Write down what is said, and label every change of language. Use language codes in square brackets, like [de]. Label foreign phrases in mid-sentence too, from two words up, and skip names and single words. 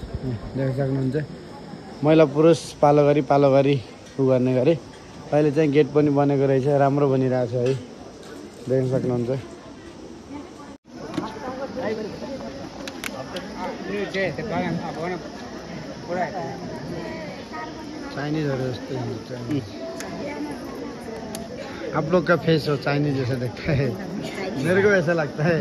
[ne] देख्न सक्नुहुन्छ, महिला पुरुष पालो गरी उ गर्ने गरे। अहिले चाहिँ गेट पनि बनेको रहेछ, राम्रो बनिरहेछ है। देख्न सक्नुहुन्छ। चाइनीजहरू जस्तै हुन्छ। [hi] आप लोग का फेस हो चाइनीज जैसा दिखता है, मेरे को ऐसा लगता है।